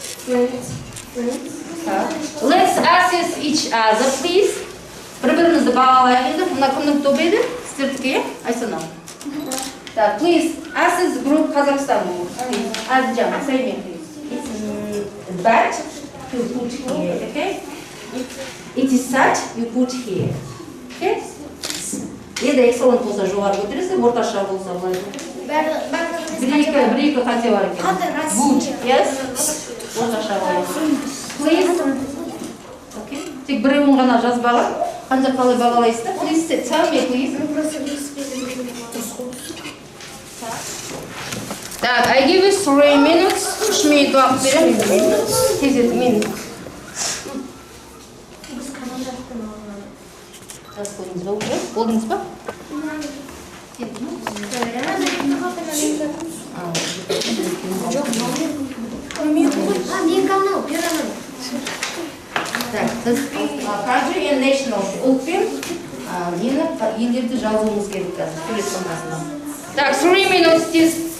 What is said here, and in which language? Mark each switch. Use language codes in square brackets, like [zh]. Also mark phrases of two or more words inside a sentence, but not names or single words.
[en] Let's assess each other, please. [kk] Бір-бірімізді бағалайық енді. Мына кімнің тобы еді? Сіздердікі, иә? Айсана. [en] Please assess group Kazakhstan. Azjan, say me please. It's bad to put here, okay? It is sad, you put here. Okay? [kk] Енді excellent болса жоғары көтересің, орташа болса былай. Бір-екі қате бар екен. [en] Good, yes? [kk] Орташа болса. Please. [en] Okay? [kk] Тек біреуін ғана жазбаға. Қанша қалай бағалайсыздар? [en] Please tell me, please. Так, I give you 3 minutes. [kk] 3 минут уақыт беремін. Тезет минут. Жаз қойдыңыз ба уже? Болдыңыз ба? Так, [en] country and national. [kk] Ұлт пен елдерді жазуымыз керек қазір. Сурет сомасына. Так, 3 minutes тез.